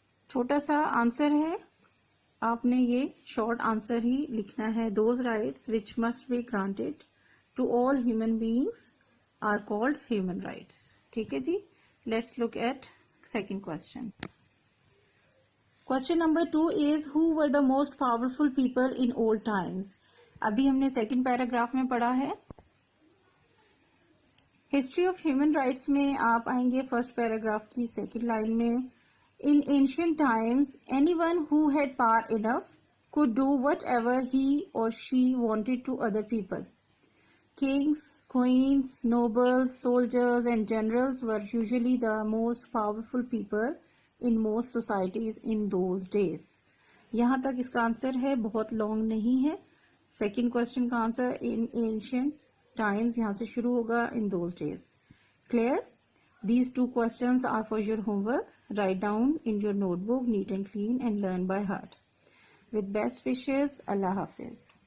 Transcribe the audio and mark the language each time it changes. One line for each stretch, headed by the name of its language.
Urdu: چھوٹا سا آنسر ہے, آپ نے یہ شارٹ آنسر ہی لکھنا ہے.
English: Those rights which must be granted to all human beings are called human rights.
Urdu: ٹھیک ہے جی.
English: Let's look at second question. Question number 2 is who were the most powerful people in old times.
Urdu: ابھی ہم نے second paragraph میں پڑھا ہے. History of human rights میں آپ آئیں گے فرسٹ پیراگراف کی سیکنڈ لائن میں.
English: In ancient times, anyone who had power enough could do whatever he or she wanted to other people. Kings, queens, nobles, soldiers and generals were usually the most powerful people in most societies in those days.
Urdu: یہاں تک اس کا answer ہے, بہت long نہیں ہے. Second question کا answer
English: in ancient times
Urdu: یہاں سے شروع ہوگا
English: in those days. Clear? These two questions are for your homework. Write down in your notebook neat and clean and learn by heart. With best wishes, Allah Hafiz.